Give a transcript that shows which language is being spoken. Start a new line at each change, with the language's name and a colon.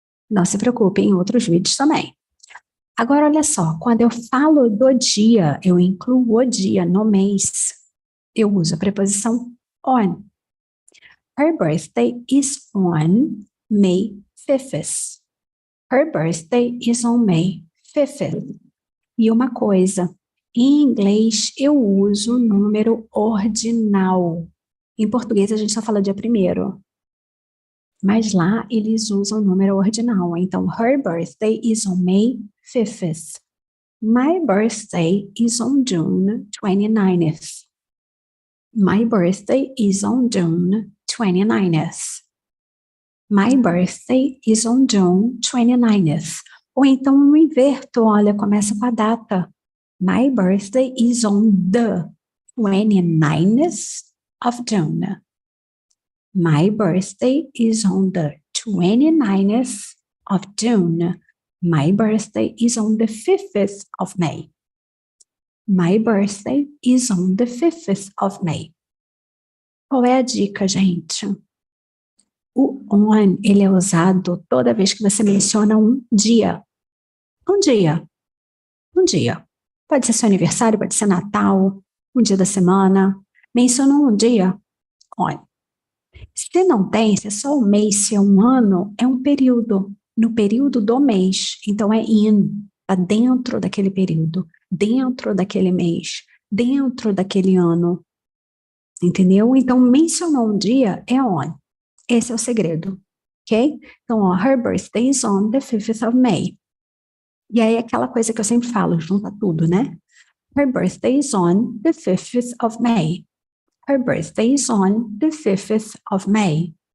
Portuguese: Não se preocupe, em outros vídeos também. Agora, olha só, quando eu falo do dia, eu incluo o dia no mês. Eu uso a preposição on.
English: Her birthday is on May 5th. Her birthday is on May 5th.
Portuguese: E uma coisa, em inglês eu uso o número ordinal. Em português a gente só fala dia 1º. Mas lá eles usam o número ordinal.
English: Então, her birthday is on May 5th. My birthday is on June 29th. My birthday is on June 29th. My birthday is on June 29th.
Portuguese: Ou então eu inverto, olha, começa com a data.
English: My birthday is on the 29th of June. My birthday is on the 29th of June. My birthday is on the 5th of May. My birthday is on the 5th of May.
Portuguese: Qual é a dica, gente? O on, ele é usado toda vez que você menciona um dia. Um dia. Um dia. Pode ser seu aniversário, pode ser Natal, um dia da semana. Mencionou um dia, on. Se não tem, se é só um mês, se é um ano, é um período. No período do mês. Então é in. Está dentro daquele período. Dentro daquele mês. Dentro daquele ano. Entendeu? Então, mencionou um dia é on. Esse é o segredo. Ok? Então, ó,
English: her birthday is on the 5th of May.
Portuguese: E aí, aquela coisa que eu sempre falo, junta tudo, né?
English: Her birthday is on the 5th of May. Her birthday is on the 5th of May.